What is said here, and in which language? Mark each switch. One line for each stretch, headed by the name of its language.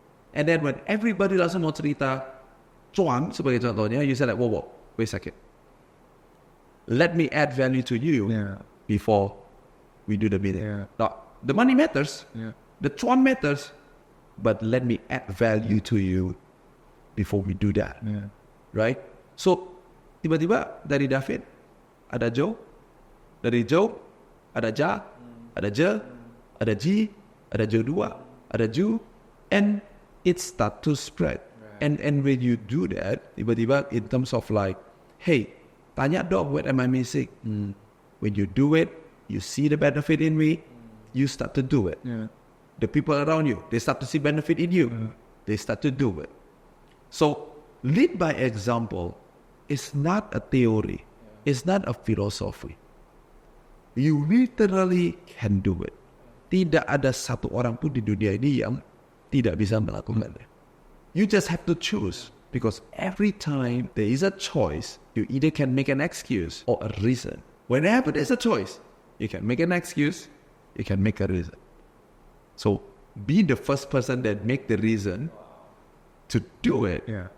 English: And then when everybody
Indonesian: langsung mau cerita, cuan sebagai contohnya,
English: you say like, whoa, wait a second. Let me add value to you before we do the meeting. Now, the money matters, the cuan matters, but let me add value to you before we do that, right?
Indonesian: So, tiba-tiba dari David, ada Joe, dari Joe, ada Ja, ada Je, ada Ji, ada Joe 2, ada Ju,
English: and it start to spread. And when you do that,
Indonesian: tiba-tiba
English: in terms of like, hey,
Indonesian: tanya dong,
English: what am I missing? When you do it, you see the benefit in me, you start to do it. The people around you, they start to see benefit in you, they start to do it. So, lead by example is not a theory. It's not a philosophy. You literally can do it.
Indonesian: Tidak ada satu orang pun di dunia ini yang tidak bisa melakukannya.
English: You just have to choose. Because every time there is a choice, you either can make an excuse or a reason. Whenever there's a choice, you can make an excuse, you can make a reason. So, be the first person that make the reason to do it.